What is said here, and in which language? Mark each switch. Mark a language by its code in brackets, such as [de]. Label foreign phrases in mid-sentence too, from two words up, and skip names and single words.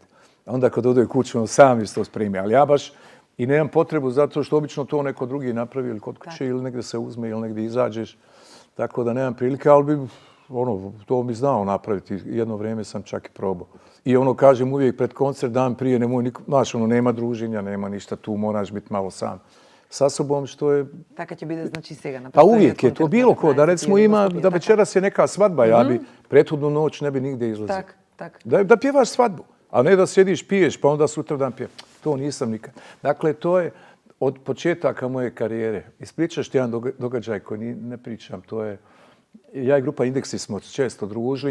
[bs] Onda kad ode kući, on sam isto spremi. Ali ja baš i nemam potrebu zato što obično to neko drugi napravi ili kod kuće ili negdje se uzme ili negdje izađeš. Tako da nemam prilike, ali bi to mi znao napraviti. Jedno vrijeme sam čak i probao. I kažem uvijek pred koncert dan prije, nema druženja, nema ništa tu, moraš biti malo sam sa sobom, što je... [mk] Така ќе биде, значи, сега на [bs] Pa uvijek je to bilo ko, da recimo ima, da večeras je neka svadba, ja bi prethodnu noć ne bi nigdje izlazio. Da pjevaš svadbu. A ne da sjediš, piješ, pa onda sutra dan pije. To nisam nikad. Dakle, to je od početaka moje karijere. Ispričaš ti jedan događaj koji ne pričam. To je, ja i grupa Indeksi smo često družili.